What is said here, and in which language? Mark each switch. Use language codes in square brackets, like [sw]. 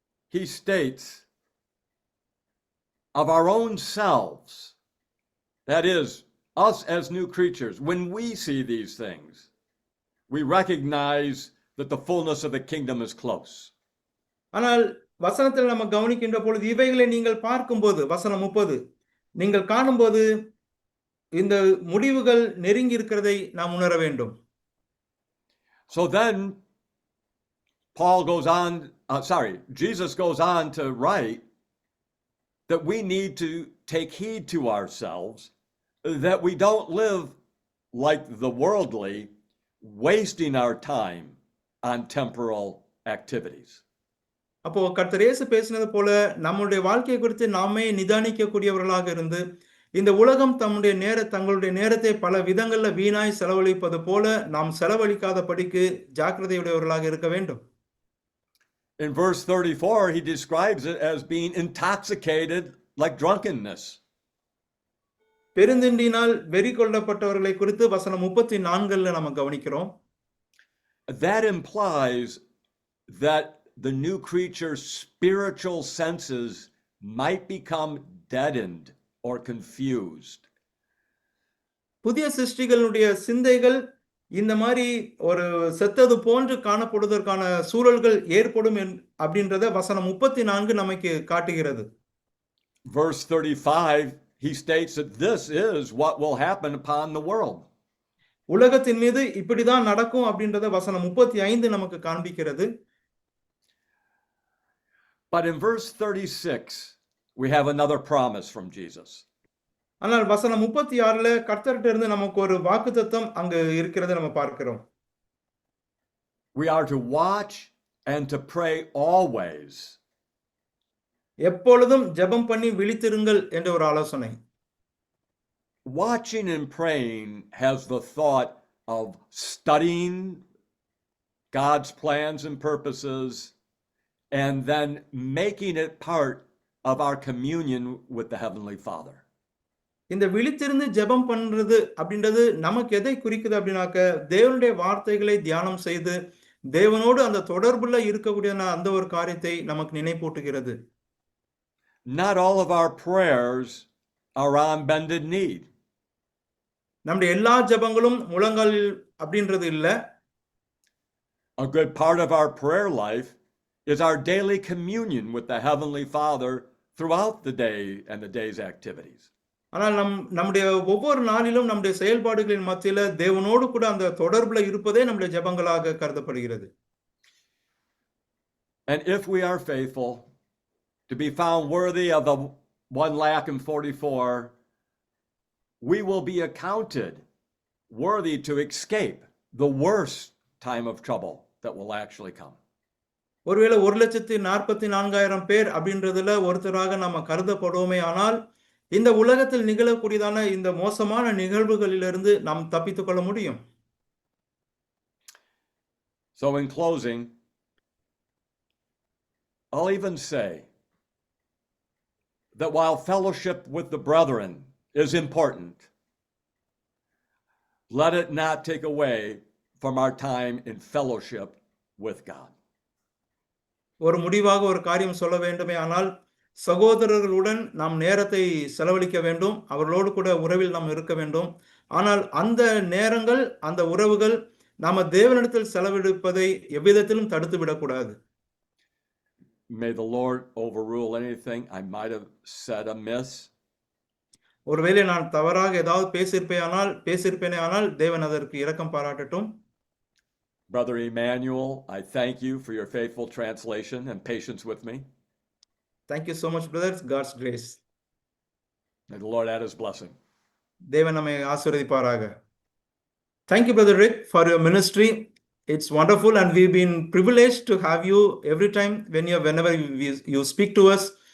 [en] he states, of our own selves, that is, us as new creatures, when we see these things, we recognize that the fullness of the kingdom is close. [ta] ஆனால் வசனத்தில் நம்ம கவனிக்கின்ற பொழுது இவைகளை நீங்கள் பார்க்கும்போது வசனம் 30 நீங்கள் காணும்போது இந்த முடிவுகள் நெருங்கி இருக்கிறதை நாம் உணர வேண்டும். [en] So then Paul goes on, Jesus goes on to write that we need to take heed to ourselves, that we don't live like the worldly, wasting our time on temporal activities. [ta] அப்போ கர்த்தர் இயேசு பேசினது போல நம்முடைய வாழ்க்கையை குறித்து நாமே நிதானிக்கக்கூடியவர்களாக இருந்து இந்த உலகம் தங்களுடைய நேரத்தை பல விதங்கள்ல வீணாய் செலவழிப்பது போல நாம் செலவழிக்காதபடிக்கு ஜாக்கிரதையுடையவர்களாக இருக்க வேண்டும். [en] In verse 34, he describes it as being intoxicated like drunkenness. [ta] பெருந்திண்டினால் வெறி கொள்ளப்பட்டவர்களை குறித்து வசனம் 34ல நம்ம கவனிக்கிறோம். [en] That implies that the new creature's spiritual senses might become deadened or confused. [ta] புதிய சிருஷ்டிகளுடைய சிந்தைகள் இந்த மாதிரி ஒரு செத்தது போன்று காணப்படுவதற்கான சூழல்கள் ஏற்படும் அப்படின்றத வசனம் 34 நமக்கு காட்டுகிறது. [en] Verse 35, he states that this is what will happen upon the world. [ta] உலகத்தின் மீது இப்படிதான் நடக்கும் அப்படின்றத வசனம் 35 நமக்கு காண்பிக்கிறது. [en] But in verse 36, we have another promise from Jesus. [ta] ஆனால் வசனம் 36ல கர்த்தர்கிட்ட இருந்து நமக்கு ஒரு வாக்குத்தத்தம் அங்கு இருக்கிறதை நம்ம பார்க்கிறோம். [en] We are to watch and to pray always. [ta] எப்பொழுதும் ஜெபம் பண்ணி விழித்திருங்கள் என்ற ஒரு ஆலோசனை. [en] Watching and praying has the thought of studying God's plans and purposes and then making it part of our communion with the Heavenly Father. [ta] இந்த விழித்திருந்து ஜெபம் பண்றது அப்படின்றது நமக்கு எதை குறிக்குது அப்படின்னாக்க தேவனுடைய வார்த்தைகளை தியானம் செய்து தேவனோடு அந்த தொடர்புல இருக்கக்கூடிய அந்த ஒரு காரியத்தை நமக்கு நினைப்பூட்டுகிறது. [en] Not all of our prayers are on bended knee. [ta] நம்முடைய எல்லா ஜெபங்களும் முழங்காலில் அப்படின்றது இல்ல. [en] A good part of our prayer life is our daily communion with the Heavenly Father throughout the day and the day's activities. [ta] ஆனால் நம்முடைய ஒவ்வொரு நாளிலும் நம்முடைய செயல்பாடுகளின் மத்தியில தேவனோடு கூட அந்த தொடர்புல இருப்பதே நம்முடைய ஜெபங்களாக கருதப்படுகிறது. [en] And if we are faithful to be found worthy of the 144, we will be accounted worthy to escape the worst time of trouble that will actually come. [ta] ஒருவேளை 1,44,000 பேர் அப்படின்றதுல ஒருத்தராக நாம கருதப்படுவோமே ஆனால் இந்த உலகத்தில் நிகழக்கூடியதான இந்த மோசமான நிகழ்வுகளிலிருந்து நாம் தப்பித்துக் கொள்ள முடியும். [en] So in closing, I'll even say that while fellowship with the brethren is important, let it not take away from our time in fellowship with God. [ta] ஒரு முடிவாக ஒரு காரியம் சொல்ல வேண்டுமே ஆனால் சகோதரர்களுடன் நாம் நேரத்தை செலவழிக்க வேண்டும், அவர்களோடு கூட உறவில் நாம் இருக்க வேண்டும். ஆனால் அந்த நேரங்கள் அந்த உறவுகள் நாம தேவனிடத்தில் செலவழிப்பதை எவ்விதத்திலும் தடுத்து விடக்கூடாது. [en] May the Lord overrule anything I might have said amiss. [ta] ஒருவேளை நான் தவறாக ஏதாவது பேசியிருப்பேனே ஆனால் தேவன் அதற்கு இரக்கம் பாராட்டட்டும். [en] Brother Emmanuel, I thank you for your faithful translation and patience with me. Thank you so much, brothers. God's grace. May the Lord add his blessing. [ta] தேவன் நம்மை ஆசீர்வதிப்பாராக. [en] Thank you, Brother Rick, for your ministry. It's wonderful, and we've been privileged to have you every time whenever you speak to us.